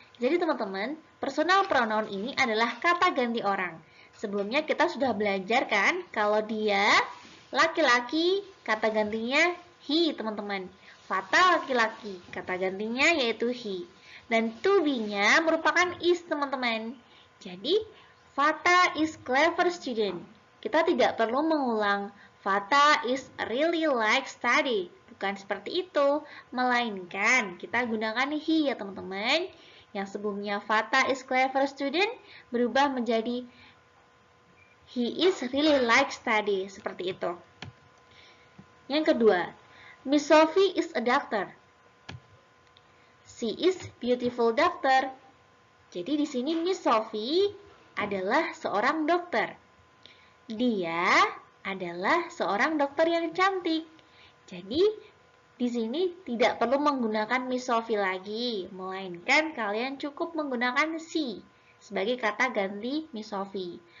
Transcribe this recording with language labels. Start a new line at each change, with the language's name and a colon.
Indonesian: Jadi teman-teman, personal pronoun ini adalah kata ganti orang. Sebelumnya kita sudah belajar kan, kalau dia laki-laki, kata gantinya he, teman-teman. Fata laki-laki, kata gantinya yaitu he. Dan to be-nya merupakan is, teman-teman.
English: Jadi, Fata is clever student.
Indonesian: Kita tidak perlu mengulang
English: Fata is really like study.
Indonesian: Bukan seperti itu, melainkan kita gunakan he ya teman-teman. Yang sebelumnya
English: Fata is clever student
Indonesian: berubah menjadi
English: he is really like study,
Indonesian: seperti itu. Yang kedua,
English: Miss Sophie is a doctor. She is beautiful doctor.
Indonesian: Jadi di sini Miss Sophie adalah seorang dokter. Dia adalah seorang dokter yang cantik. Jadi di sini tidak perlu menggunakan Miss Sophie lagi, melainkan kalian cukup menggunakan she sebagai kata ganti Miss Sophie.